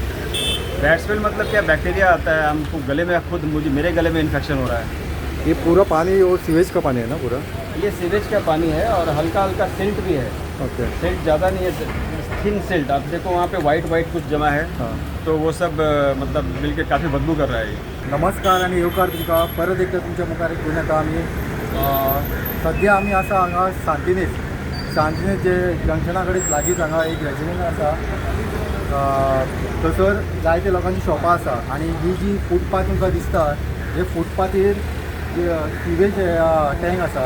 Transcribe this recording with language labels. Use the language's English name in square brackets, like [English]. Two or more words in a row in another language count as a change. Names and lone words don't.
[English] bad smell [Hindi] मतलब क्या, बैक्टीरिया आता है, हमको गले में, मेरे गले में इन्फेक्शन हो रहा है। ये पूरा पानी वो सीवेज का पानी है ना पूरा? ये सीवेज का पानी है और हल्का हल्का सिल्ट भी है। ओके। सिल्ट ज़्यादा नहीं है, [English] thin silt. [Hindi] आप देखो वहाँ पे वाइट कुछ जमा है। हां। तो वो सब मतलब मिलके काफ़ी बदबू कर रहा है ये। [Konkani] नमस्कार आणि येवकार तुमकां परत एकदा तुमच्या मुखार घेवन येता आमी। सद्या आमी आसा हांगा सांतिनेज जे जंक्शना कडेन लागींच हांगा एक रेजिडेंट आसा, थंयसर जायते लोकांची शॉपां आसा आनी ही जी फुटपाथ तुमकां दिसता, हे फुटपाथेर [English] sewage tank [Konkani] आसा।